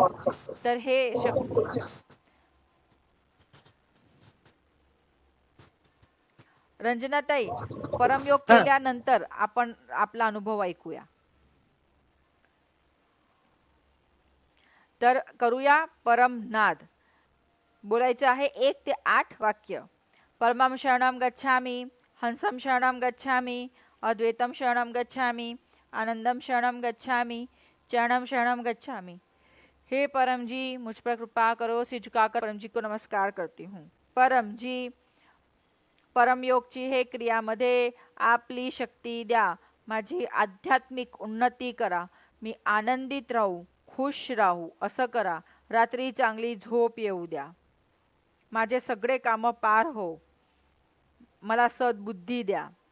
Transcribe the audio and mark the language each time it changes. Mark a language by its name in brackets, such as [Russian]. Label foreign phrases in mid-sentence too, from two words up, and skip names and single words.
[Marathi] तर हे रंजनाताई, परमयोग केल्यानंतर आपण आपला अनुभव ऐकूया. तर करूया परमनाद. बोलायचे आहे 1 ते 8 वाक्य. [Sanskrit] परमं शरणं गच्छामि, हंसं शरणं गच्छामि, अद्वैतं शरणं गच्छामि, आनंदम शरणं गच्छामि, चरणं शरणं गच्छामि. [Hindi] हे परम जी, मुझ पर कृपा करो. सिर झुकाकर परम जी को नमस्कार करती हूँ. [Marathi] परम जी, परमयोगची हे क्रियामध्ये आपली शक्ती द्या. माझी आध्यात्मिक उन्नती करा. मी आनंदित राहू, खुश राहू असं करा. रात्री चांगली झोप येऊ द्या. माझे सगळे कामं पार हो. मला सद्बुद्धी द्या.